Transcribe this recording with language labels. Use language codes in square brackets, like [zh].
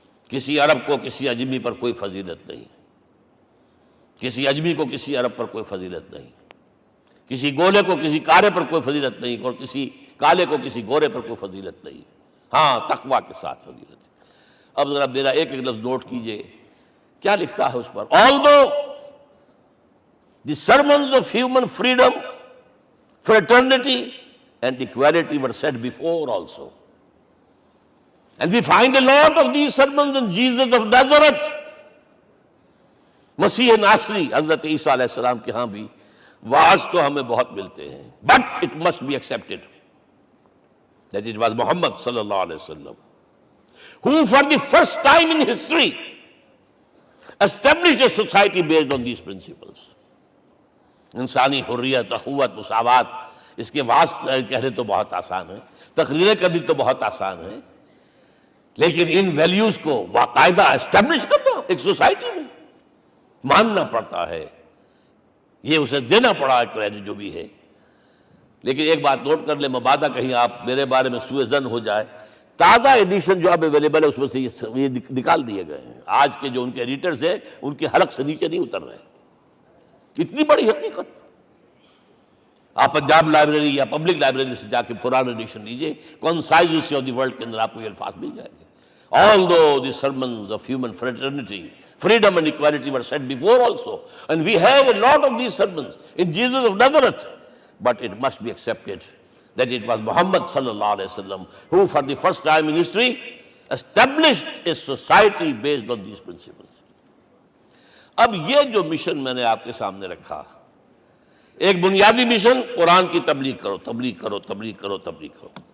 [ur] کسی عرب کو کسی اجمی پر کوئی فضیلت نہیں، کسی اجمی کو کسی عرب پر کوئی فضیلت نہیں، کسی گولے کو کسی کارے پر کوئی فضیلت نہیں، اور کسی کالے کو کسی گورے پر کوئی فضیلت نہیں. ہاں، تقوی کے ساتھ فضیلت. اب ذرا میرا ایک ایک لفظ نوٹ کیجئے، کیا لکھتا ہے اس پر. [en] Although the sermons of human freedom, fraternity and equality were said before also, and we find a lot of these sermons in Jesus of Nazareth. [ur] مسیح ناصری حضرت عیسیٰ علیہ السلام کے ہاں بھی واعظ تو ہمیں بہت ملتے ہیں، [en] but it must be accepted that it was Muhammad sallallahu alaihi wasallam who for the first time in history established a society based on these principles. [ur] انسانی حریت، اخوت، مساوات، اس کے واعظ کہنے تو بہت آسان ہے، تقریریں کرنی تو بہت آسان ہے، لیکن ان ویلیوز کو باقاعدہ اسٹیبلش کرنا ایک سوسائٹی میں ماننا پڑتا ہے. یہ اسے دینا پڑا کریڈٹ جو بھی ہے. لیکن ایک بات نوٹ کر لیں، مبادہ کہیں آپ میرے بارے میں سوء ظن ہو جائے، تازہ ایڈیشن جو اب اویلیبل ہے اس میں سے یہ نکال دیے گئے ہیں. آج کے جو ان کے ایڈیٹرز ہیں ان کے حلق سے نیچے نہیں اتر رہے. اتنی بڑی حقیقت. آپ پنجاب لائبریری یا پبلک لائبریری سے جا کے پرانا ایڈیشن لیجئے، concise history of the world کے اندر آپ کو یہ الفاظ مل جائیں گے. [en] Although the sermons of human fraternity, Freedom and equality were said before also. And we have a lot of these sermons in Jesus of Nazareth. But it must be accepted that it was Muhammad sallallahu alaihi wasallam who for the first time in history established a society based on these principles. [ur] اب یہ جو mission میں نے آپ کے سامنے رکھا، ایک بنیادی مشن قرآن کی تبلیغ کرو، تبلیغ کرو، تبلیغ کرو، تبلیغ کرو.